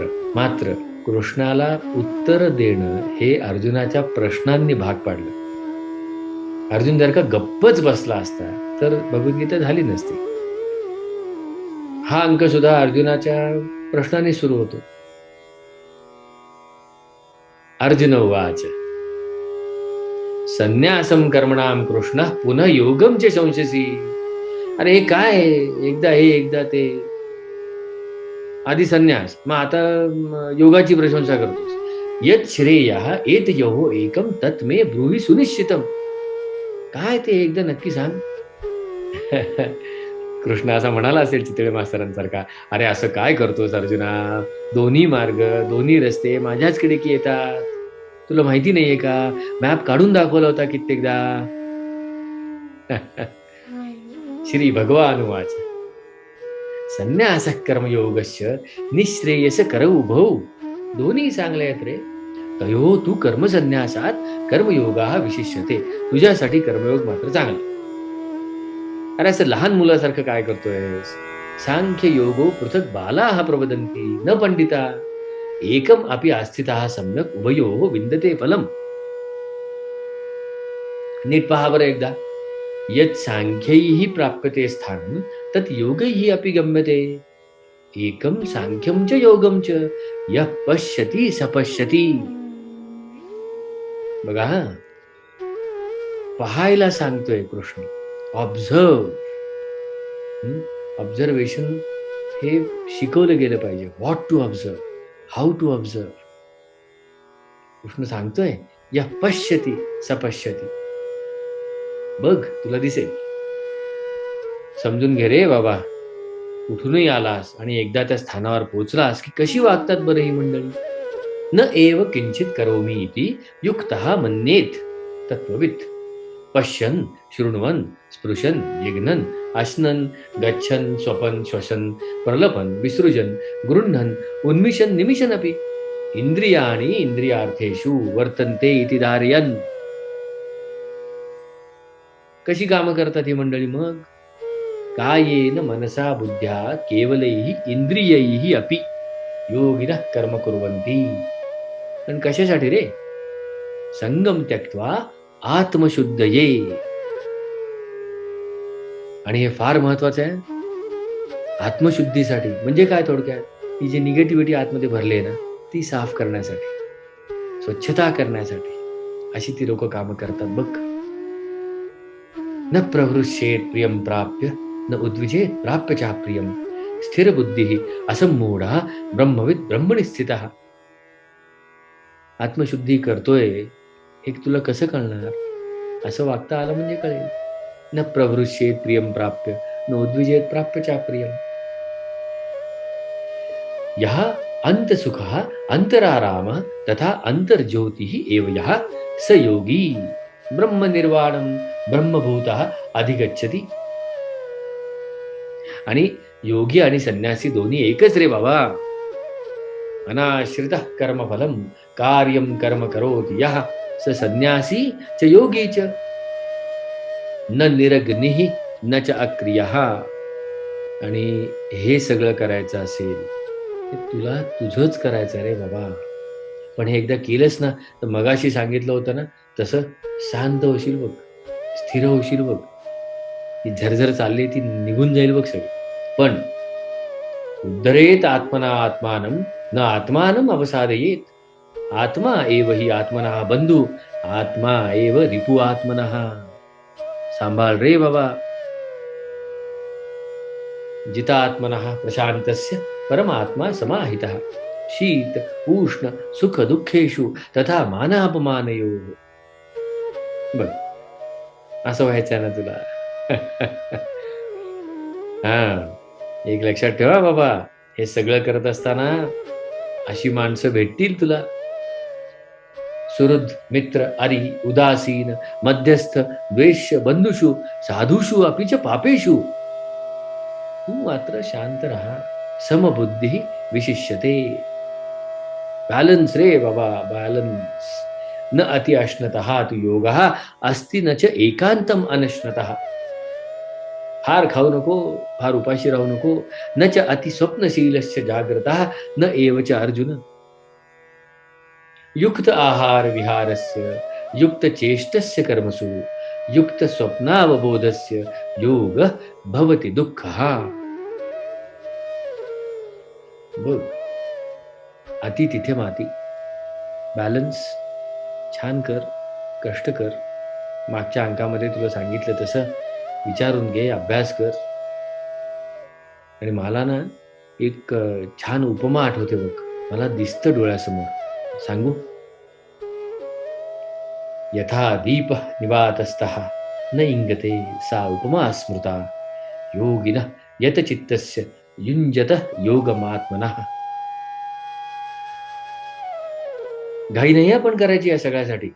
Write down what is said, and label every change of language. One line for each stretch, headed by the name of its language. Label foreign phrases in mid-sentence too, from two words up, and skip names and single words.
Marathi: मात्र कृष्णाला उत्तर देणं हे अर्जुनाच्या प्रश्नांनी भाग पाडलं. अर्जुन जर का गप्पच बसला असता तर भगवद्गीता झाली नसती. हा अंक सुद्धा अर्जुनाच्या प्रश्नाने सुरू होतो.
Sanskrit: अर्जुन उवाच संन्यासम कर्मणाम कृष्ण पुन्हा योगम चे संशसी.
Marathi: अरे हे काय, एकदा हे एकदा ते, आधी संन्यास, मग आता योगाची प्रशंसा करतोस.
Sanskrit: यत श्रेयः एतयोः एकम तत् मे ब्रूहि सुनिश्चितम.
Marathi: काय ते एकदा नक्की सांग. कृष्ण असा म्हणाला असेल चितळे मास्तरांसारखा, अरे असं काय करतोस अर्जुना, दोन्ही मार्ग दोन्ही रस्ते माझ्याच कडे की येतात, तुला माहिती नाहीये का, मॅप काढून दाखवला होता कित्येकदा.
Sanskrit: श्री भगवान उवाच संन्यास कर्मयोगस्य निःश्रेयस कर उभौ.
Marathi: दोन्ही चांगले आहेत रे,
Sanskrit: तयो तू कर्मसन्यासात कर्मयोगा विशिष्यते.
Marathi: तुझ्यासाठी कर्मयोग मात्र चांगला. अरे असं लहान मुलासारखं काय करतोयस.
Sanskrit: सांख्य योगो पृथक बालाः प्रवदन्ति न पंडिता एकम अपि आस्थितः सम्यक उभयो विंदते फलम.
Marathi: नीट पहा बरं एकदा.
Sanskrit: यत् सांख्यैः प्राप्यते स्थानं तत् योगैः अपि गम्यते. एकम सांख्यम च योगम च यः पश्यति स पश्यति.
Marathi: बघा, पाहायला सांगतोय कृष्ण. ऑब्झर्व. ऑब्झर्वेशन हे शिकवलं गेलं पाहिजे.
English: what to observe, how to observe.
Marathi: कृष्ण सांगतोय,
Sanskrit: या पश्यती सपश्यती.
Marathi: बघ, तुला दिसेल. समजून घे रे बाबा. कुठूनही आलास आणि एकदा त्या स्थानावर पोहोचलास की कशी वागतात बरं ही मंडळी.
Sanskrit: न एव किंचित करोमि इति युक्तः मन्येत तत्त्ववित्. पश्यन् शृण्वन् स्पृशन् जिघ्नन् अश्नन् गच्छन् स्वपन् श्वसन् प्रलपन् विसृजन् गृह्णन् उन्मिषन् निमिषन् अपि इंद्रियाणि इंद्रियार्थेषु वर्तन्ते इति धारयन्.
Marathi: कशी कामं करतात ही मंडळी मग?
Sanskrit: कायेन मनसा बुद्ध्या केवलैः इंद्रियैः अपि योगिनः कर्म कुर्वन्ति.
Marathi: पण कशासाठी रे?
Sanskrit: संगम त्यक्त्वा आत्मशुद्धये.
Marathi: आणि हे फार महत्वाचं आहे. आत्मशुद्धीसाठी म्हणजे काय? थोडक्यात ती जी निगेटिव्हिटी आतमध्ये भरली आहे ना, ती साफ करण्यासाठी, स्वच्छता करण्यासाठी अशी ती लोक कामं करतात बघ.
Sanskrit: न प्रवृश्येत प्रियम प्राप्य न उद्विजेत प्राप्य चा प्रियम स्थिर बुद्धी असम्मूढा ब्रह्मविद ब्रह्मणि स्थितः.
Marathi: आत्मशुद्धी करतोय हे तुला कसं कळणार? असं वागता आलं म्हणजे कळेल.
Sanskrit: न प्रवृश्येत प्रियम प्राप्य न उद्विजेत प्राप्य चा प्रियम. यः अंतसुखः अंतरारामः तथा अंतर्ज्योतिः एव यः स योगी ब्रह्मनिर्वाणं ब्रह्मभूतः अधिगच्छति.
Marathi: आणि योगी आणि संन्यासी दोन्ही एकच रे बाबा.
Sanskrit: अनाश्रितः कर्मफलम कार्यं कर्म करोति यः स संन्यासी च योगी च न निरग्निः न च अक्रियः.
Marathi: आणि हे सगळं करायचं असेल ते तुला तुझंच करायचं रे बाबा. पण हे एकदा केलंस ना तर मगाशी सांगितलं होतं ना तसं शांत होशील बघ, स्थिर होशील बघ. ती झरझर चालली ती निघून जाईल बघ सगळं.
Sanskrit: पण उद्धरेत आत्मना आत्मानं न आत्मानं अवसादयेत. आत्मा एव हि आत्मनः बंधू आत्मा एव रिपु आत्मनः.
Marathi: सांभाळ रे बाबा.
Sanskrit: जितात्मनः प्रशांतस्य परमात्मा समाहितः शीत उष्ण सुख दुःखेषु तथा मानापमानयोः.
Marathi: बघ, असं व्हायचं ना तुला. हा, एक लक्षात ठेवा बाबा, हे सगळं करत असताना अशी माणसं भेटतील तुला.
Sanskrit: सुहृद मित्र अरी उदासीन मध्यस्थ द्वेष्य बंधुषु साधुषु अपि च पापेषु.
Marathi: तू मात्र शांत राहा.
Sanskrit: समबुद्धी विशिष्यते.
Marathi: बॅलन्स रे बाबा, बॅलन्स.
Sanskrit: न अति अश्नतः तु योगः अस्ति न च एकांतम अनश्नतः.
Marathi: फार खाऊ नको, फार उपाशी राहू नको.
Sanskrit: न च अति स्वप्नशीलस्य जाग्रतः न एव च अर्जुन. युक्त आहार विहारस्य युक्त चेष्टस्य कर्मसु युक्त स्वप्नावबोधस्य योग भवति दुःखः.
Marathi: बघ, अति तिथे माती. बॅलन्स छान कर, कष्ट कर. मागच्या अंकामध्ये तुला सांगितलं तसं विचारून घे, अभ्यास कर. आणि मला ना एक छान उपमा आठवते बघ, मला दिसतं डोळ्यासमोर. सांगू?
Sanskrit: यथा दीप निवातस्थः न इंगते सा उपमा स्मृता योगिनः यत चित्तस्य युञ्जतः योगमात्मनः.
Marathi: घाई नाही आपण करायची या सगळ्यासाठी.